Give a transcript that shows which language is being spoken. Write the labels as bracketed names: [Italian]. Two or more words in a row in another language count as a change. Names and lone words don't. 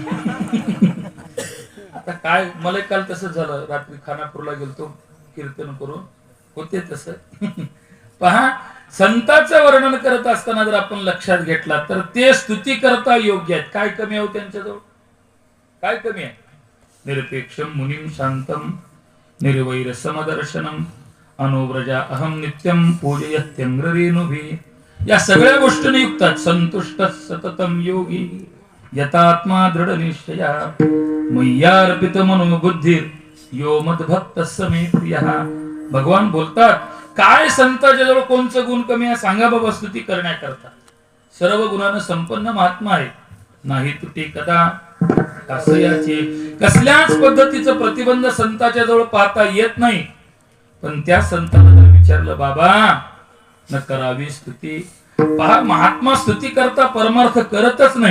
[Marathi] आता काय मला काल तसं झालं, रात्री खानापूरला गेलतो कीर्तन करून होते तसं. पहा, संतांचं वर्णन करत असताना जर आपण लक्षात घेतला तर ते स्तुती करता योग्य आहेत. काय कमी आहे त्यांच्याजवळ? काय कमी आहे? [Sanskrit] निरपेक्षम मुनिम शांतम निर्वैर समदर्शनम अनुव्रजा अहम नित्यम पूजयत्यंग्ररेणुभी. [Marathi] या सगळ्या गोष्टींनी युक्तात. [Sanskrit] संतुष्ट सततम योगी यतात्मा दृढ निश्चया मय्यार्पित मनोबुद्धी यो मद्भक्त समे प्रियः. [Marathi] भगवान बोलतात, काय संतांच्या जवळ कोणचं गुण कमी आहे सांगा बाबा स्तुती करण्याकरता. सर्व गुणानं संपन्न महात्मा आहे. नाही तुटे कदा कासयाचे. कसल्याच पद्धतीचं प्रतिबंध संतांच्या जवळ पाहता येत नाही. पण त्या संतांना जर विचारलं बाबा न करावी स्तुती, पहा महात्मा स्तुती करता परमार्थ करतच नाही.